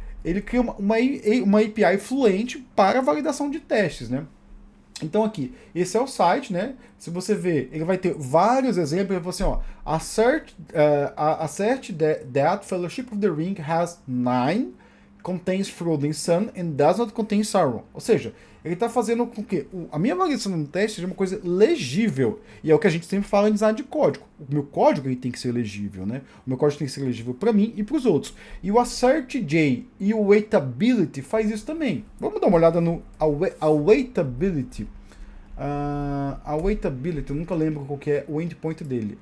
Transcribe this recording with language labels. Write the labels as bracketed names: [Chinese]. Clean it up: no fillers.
[Portuguese] Ele cria uma API fluente para a validação de testes, né? Então aqui, esse é o site, né? Se você ver, ele vai ter vários exemplos. Ele fala assim, ó, [English] assert that Fellowship of the Ring has 9, contains fraud and sun and does not contain sorrow. [Portuguese] Ou seja, ele está fazendo com que a minha avaliação no teste seja uma coisa legível. E é o que a gente sempre fala em design de código. O meu código ele tem que ser legível, né? O meu código tem que ser legível para mim e para os outros. E o AssertJ e o Waitability faz isso também. Vamos dar uma olhada no Waitability. A Waitability, eu nunca lembro qual que é o endpoint dele.